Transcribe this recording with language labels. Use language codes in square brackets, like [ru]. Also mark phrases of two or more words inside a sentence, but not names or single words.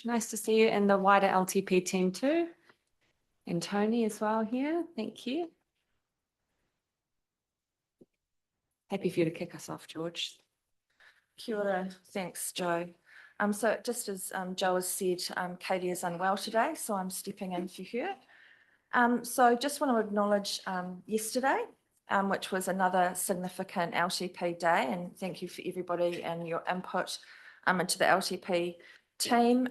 [en] Nice to see you and the wider LTP team too. And Tony as well here. Thank you. Happy for you to kick us off, George. [mi] Kia ora. [en] Thanks, Joe. So just as Joe has said, Katie is unwell today, so I'm stepping in for her. So just want to acknowledge yesterday, which was another significant LTP day, and thank you for everybody and your input into the LTP team.